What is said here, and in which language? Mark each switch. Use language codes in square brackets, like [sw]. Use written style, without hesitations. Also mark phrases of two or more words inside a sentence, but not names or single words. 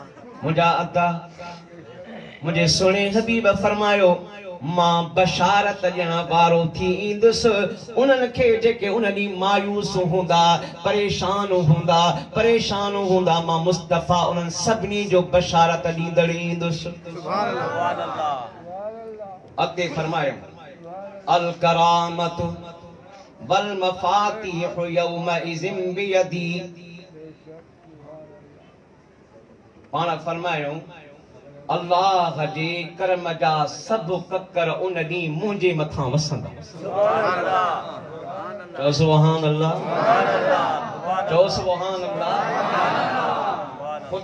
[sd] मुंहिंजा अता मुंहिंजे सुहिणे हबीब फरमायो मां बशारत ॾियण वारो थी ईंदुसि उन्हनि खे जेके उन ॾींहुं मायूस हूंदा परेशान हूंदा मां मुस्तफ़ा उन्हनि सभिनी जो बशारत ॾींदड़ ईंदुसि। [ar] سبحان الله. [sd] अॻिते फरमायो [ar] الكرامة والمفاتيح يومئذ بيدي. [sd] पाण फरमायो अल्लाह जे करम जा सभु ककर उन ॾींहुं मुंहिंजे मथां वसंदा। चओ [ar] سبحان الله. [sd] चओ [ar] سبحان الله.